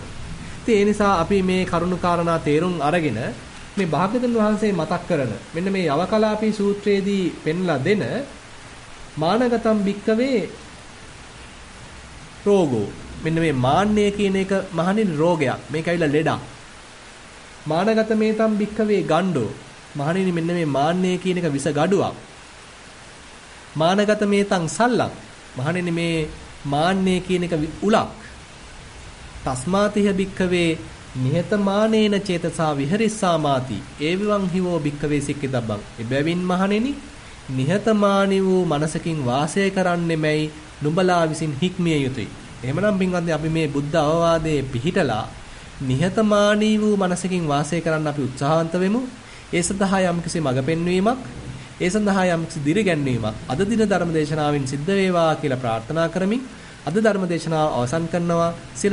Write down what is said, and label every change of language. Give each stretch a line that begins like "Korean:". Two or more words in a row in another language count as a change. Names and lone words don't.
Sinhala: ඉතින් ඒ නිසා අපි මේ කරුණු කාරණා තේරුම් අරගෙන මේ භාග්‍යවතුන් වහන්සේ මතක් කරන මෙන්න මේ යවකලාපී සූත්‍රයේදී පෙන්ලා දෙන
Pali: මානගතම් භික්කවේ රෝගෝ
Sinhala: මෙන්න මේ මාන්නය කියන එක මහණෙනි රෝගයක්. මේක ඇවිල්ලා ලෙඩක්.
Pali: මානගත මේතම් භික්කවේ ගණ්ඩෝ
Sinhala: මහණෙනි මෙන්න මේ මාන්නය කියන එක විස ගඩුවක්.
Pali: මානගත මේතම් සල්ලක්
Sinhala: මහණෙනි මේ මාන්නය කියන එක උලක්.
Pali: තස්මාතිහ භික්කවේ නිහතමානේන චේතසා විහරිස්සාමාති ඒවිවං හිවෝ භික්කවේ සික්කිතබ්බං.
Sinhala: එබැවින් මහණෙනි නිහතමානී වූ මනසකින් වාසය කරන්නෙමයි නුඹලා විසින් හික්මිය යුතුයි. එහෙමනම් පින්වත්නි අපි මේ බුද්ධ අවවාදයේ පිහිටලා නිහතමානී වූ මනසකින් වාසය කරන්න අපි උත්සාහවන්ත වෙමු. ඒ සඳහා යම්කිසි මඟ පෙන්වීමක්, ඒ සඳහා යම්කිසි දිරිගැන්වීමක් අද දින ධර්ම දේශනාවෙන් සිද්ධ වේවා කියලා ප්‍රාර්ථනා කරමින් අද ධර්ම දේශනාව අවසන් කරනවා.